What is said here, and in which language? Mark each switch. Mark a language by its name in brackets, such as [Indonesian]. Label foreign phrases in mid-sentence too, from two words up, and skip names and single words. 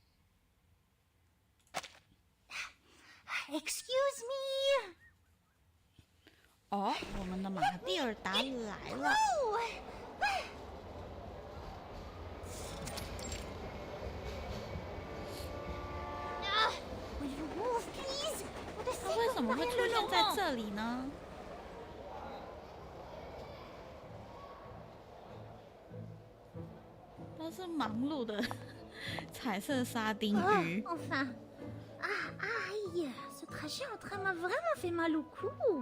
[English] Excuse me. [Chinese] 哦，我们的玛蒂尔达来了。 [English] Will you move, please? [Chinese] 他为什么会出现在这里呢？都是忙碌的彩色沙丁鱼。 [French] Enfin. Aïe, ce trajet en train m'a vraiment fait mal au cou.